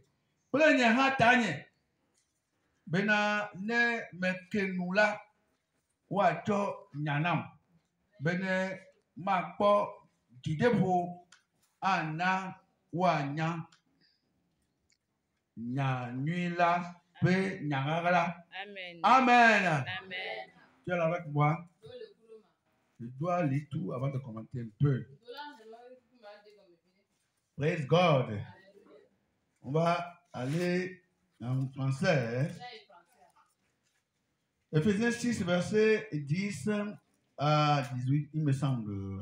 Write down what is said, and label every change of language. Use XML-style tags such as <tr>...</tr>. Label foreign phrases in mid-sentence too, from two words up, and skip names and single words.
<ee>Kple nye hã tanye bena ne meke nu la, woatsɔ nya nam bene makpɔ dzideƒo ana woanya nyanyui la ƒe nyaɣaɣla.</ee> <fr>Amen. Amen. Amen. Tu es là avec moi? Je dois aller tout avant de commenter un peu.</fr> <en>Praise God.</en> <fr>On va aller en français. Éphésiens 6, verset 10 à 18, il me semble.</fr>